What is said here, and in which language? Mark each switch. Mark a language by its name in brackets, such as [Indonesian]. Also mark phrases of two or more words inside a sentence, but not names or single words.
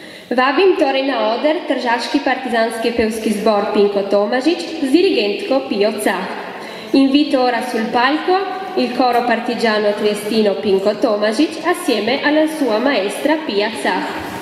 [Slovenian] Vabim torej na oder Tržaški partizanski pevski zbor Pinko Tomažić z dirigentko Pio Cah. [Italian] Invito ora sul palco il coro partigiano triestino Pinko Tomažić assieme alla sua maestra Pia Cah.